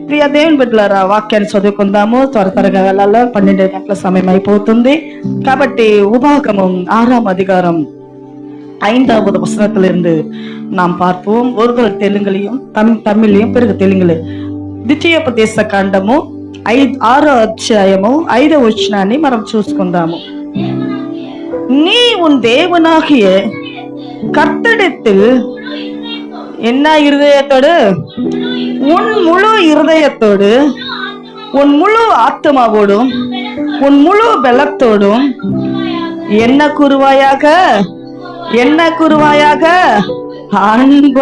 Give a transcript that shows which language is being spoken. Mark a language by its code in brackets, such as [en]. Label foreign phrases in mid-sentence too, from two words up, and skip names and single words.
[te] ప్రియ దేవుని బిడ్డలారా, వాక్యాన్ని చదువుకుందాము. త్వరగా వెళ్ళాలో, 12 గంటల సమయం అయిపోతుంది. [ta] కాబట్టి உபாகமம் 6ஆம் அதிகாரம் 5வது வசனத்திலிருந்து நாம் பார்ப்போம். ஒரு தெலுங்குலையும் தமிழ்லையும் பிறகு தெலுங்குல. [te] ద్వితీయోపదేశ కాండము 6వ అధ్యాయము 5వ వచనాన్ని మనం చూసుకుందాము. [ta] நீ உன் தேவனாகிய கர்த்தரிடத்தில் என்ன இருதயத்தோடு, உன் முழு இருதயத்தோடு, உன் முழு ஆத்மாவோடும், உன் முழு பலத்தோடும் என்ன கூறுவாயாக, என்ன கூறுவாயாக, அன்பு.